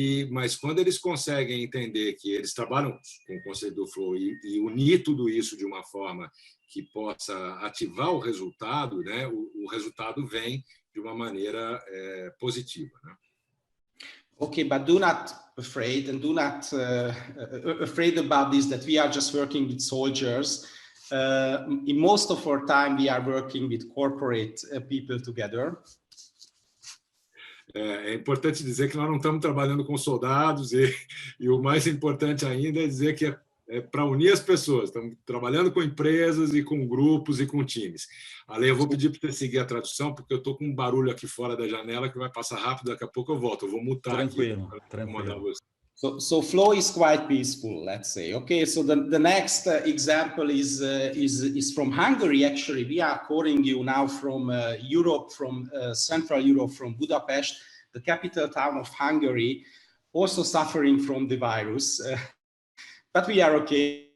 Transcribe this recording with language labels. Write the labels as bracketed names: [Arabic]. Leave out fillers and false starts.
[Portuguese] Mas quando eles conseguem entender que eles trabalham com o conceito do flow e unir tudo isso de uma forma que possa ativar o resultado, né? O resultado vem de uma maneira positiva, né? [English] Okay, but do not afraid and do not afraid about this, that we are just working with soldiers. In most of our time, we are working with corporate people together. [Portuguese] É importante dizer que nós não estamos trabalhando com soldados e o mais importante ainda é dizer que é para unir as pessoas. Estamos trabalhando com empresas e com grupos e com times. Ale, eu vou pedir para você seguir a tradução, porque eu estou com um barulho aqui fora da janela que vai passar rápido, daqui a pouco eu volto. Eu vou mutar tranquilo, aqui. Tranquilo. [English] So flow is quite peaceful, let's say. Okay, so the next example is from Hungary. Actually, we are calling you now from Europe, from Central Europe, from Budapest, the capital town of Hungary, also suffering from the virus. But we are okay.